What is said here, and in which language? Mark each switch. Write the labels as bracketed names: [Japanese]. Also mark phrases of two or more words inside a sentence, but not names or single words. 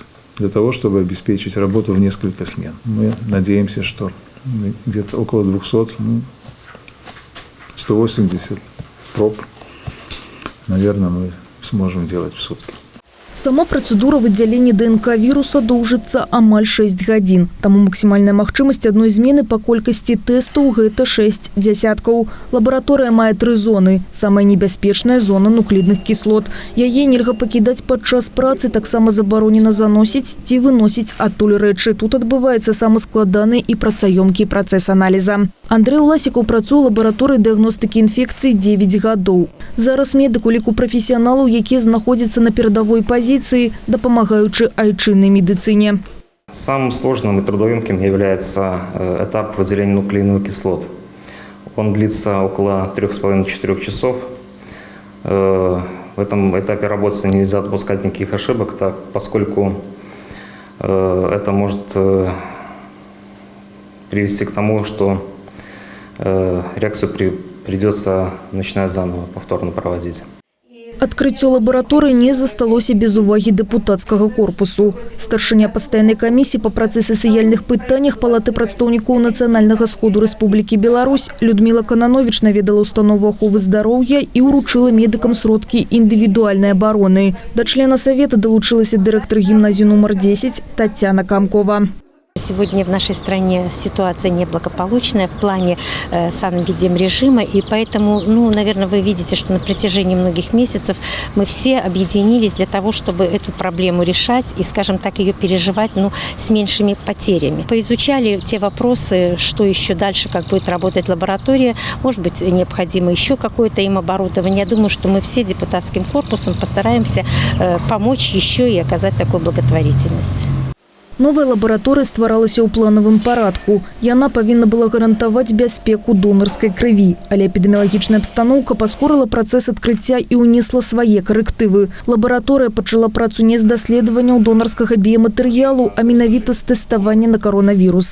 [Russian] Для того, чтобы обеспечить работу в несколько смен. Мы надеемся, что где-то около 200, 180 проб, наверное, мы сможем делать в сутки. [Belarusian] Сама процедура выдзялення ДНК вируса доўжыцца амаль 6 гадзін. Таму максімальная магчымасць адной змены па колькасці тэстаў – гэта 6 дзясяткаў. Лабараторыя мае 3 зоны. Самая небяспечная – зона нуклідных кіслот. Яе нельга пакідаць падчас працы, таксама забаронена заносіць ці выносіць адтуль рэчы. Тут адбываецца самы складаны і працаёмкі працэс аналіза. Андрэй Уласікаў працуе ў лабараторыі дыягностыкі інфекцый 9 гадоў. Зараз медык у ліку прафесіяналаў, якія знаходзяцца на перадавой позиции, дапамагаючы айчыннай медицине. [Russian] Самым сложным и трудоемким является этап выделения нуклеиновых кислот. Он длится около 3,5-4 часов. В этом этапе работы нельзя допускать никаких ошибок, поскольку это может привести к тому, что реакцию придется начинать заново, повторно проводить. [Belarusian] Адкрыццё лабараторыі не засталося без увагі дэпутацкага корпусу. Старшыня пастаяннай камісіі па працы сацыяльных пытаннях Палаты прадстаўнікоў Нацыянальнага сходу Рэспублікі Беларусь Людмила Кананович наведала установу аховы здароўя і ўручыла медыкам сродкі індывідуальнай абароны. Да члена савета далучылася дырэктар гімназіі нумар 10 Татьяна Камкова. [Russian] Сегодня в нашей стране ситуация неблагополучная в плане санэпидемрежима, и поэтому, наверное, вы видите, что на протяжении многих месяцев мы все объединились для того, чтобы эту проблему решать и, скажем так, ее переживать с меньшими потерями. Поизучали те вопросы, что еще дальше, как будет работать лаборатория, может быть, необходимо еще какое-то им оборудование. Я думаю, что мы все депутатским корпусом постараемся помочь еще и оказать такую благотворительность. [Belarusian] Новая лабаратория стваралася ў планавым парадку. Яна павінна была гарантаваць бяспеку донарскай крыві. Але эпідэміялагічная абстаноўка паскорыла працэс адкрыцця і ўнесла свае карэктывы. Лабараторыя пачала працу не з даследаванняў донарскага біяматэрыялу, а менавіта з тэставання на каронавірус.